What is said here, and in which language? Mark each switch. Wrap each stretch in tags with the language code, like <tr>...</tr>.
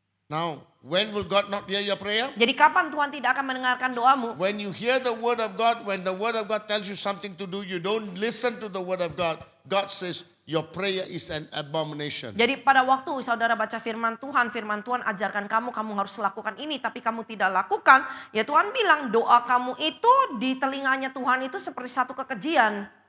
<en>Now, when will God not hear your prayer?</en> <id>Jadi kapan Tuhan tidak akan mendengarkan doamu?</id> <en>When you hear the word of God, when the word of God tells you something to do, you don't listen to the word of God. God says your prayer is an abomination.</en> <id>Jadi pada waktu saudara baca firman Tuhan ajarkan kamu, kamu harus lakukan ini, tapi kamu tidak lakukan, ya Tuhan bilang doa kamu itu di telinganya Tuhan itu seperti satu kekejian.</id>